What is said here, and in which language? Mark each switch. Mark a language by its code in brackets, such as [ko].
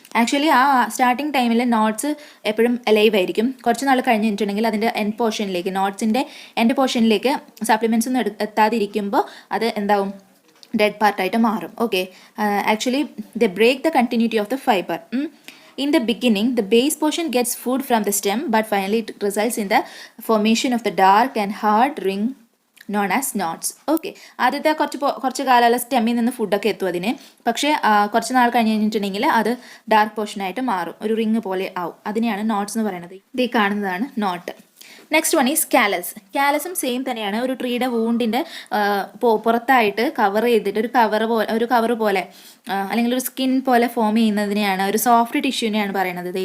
[ml] Actually ആ starting ടൈമിൽ notes എപ്പോഴും അലൈവ് ആയിരിക്കും. കുറച്ച് നാൾ കഴിഞ്ഞിട്ടുണ്ടെങ്കിൽ അതിൻ്റെ എൻഡ് പോർഷനിലേക്ക്, നോട്ട്സിൻ്റെ എൻഡ് പോർഷനിലേക്ക് സപ്ലിമെൻറ്റ്സ് ഒന്നും എത്താതിരിക്കുമ്പോൾ അത് എന്താവും, ഡെഡ് പാർട്ടായിട്ട് മാറും. [en] Okay, actually the break the continuity of the fibre. In the beginning, the base portion gets food from the stem, but finally it results in the formation of the dark and hard ring known as knots. [ml] Okay, ആദ്യത്തെ കുറച്ച് കാലമുള്ള സ്റ്റെമ്മിൽ നിന്ന് ഫുഡൊക്കെ എത്തും അതിന്. പക്ഷേ കുറച്ച് നാൾ കഴിഞ്ഞിട്ടുണ്ടെങ്കിൽ അത് ഡാർക്ക് പോർഷനായിട്ട് മാറും, ഒരു റിങ് പോലെ ആവും. അതിനെയാണ് നോട്ട്സ് എന്ന് പറയുന്നത്. ഇത് കാണുന്നതാണ് not. [en] Next one is callus. [ml] കാലസും same തന്നെയാണ്. ഒരു ട്രീയുടെ വൂണ്ടിൻ്റെ പുറത്തായിട്ട് കവർ ചെയ്തിട്ട് ഒരു കവർ പോലെ അല്ലെങ്കിൽ ഒരു സ്കിൻ പോലെ ഫോം ചെയ്യുന്നതിനെയാണ്, ഒരു സോഫ്റ്റ് ടിഷ്യൂവിനെയാണ് പറയുന്നത്.